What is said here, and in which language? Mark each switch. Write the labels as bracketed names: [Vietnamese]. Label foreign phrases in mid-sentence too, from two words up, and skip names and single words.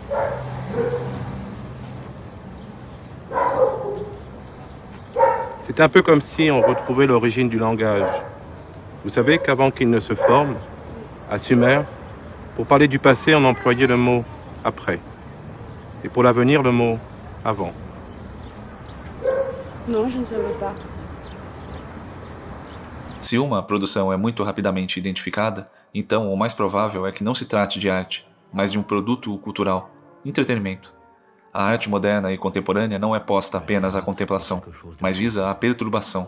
[French] C'est un peu comme si on retrouvait l'origine du langage. Vous savez qu'avant qu'il ne se forme, à Sumer, pour parler du passé, on employait le mot « après ». Et pour l'avenir, le mot « avant ». Non, je ne savais pas. [Portuguese] Se uma produção é muito rapidamente identificada, então o mais provável é que não se trate de arte, mas de um produto cultural, entretenimento. A arte moderna e contemporânea não é posta apenas à contemplação, mas visa a perturbação.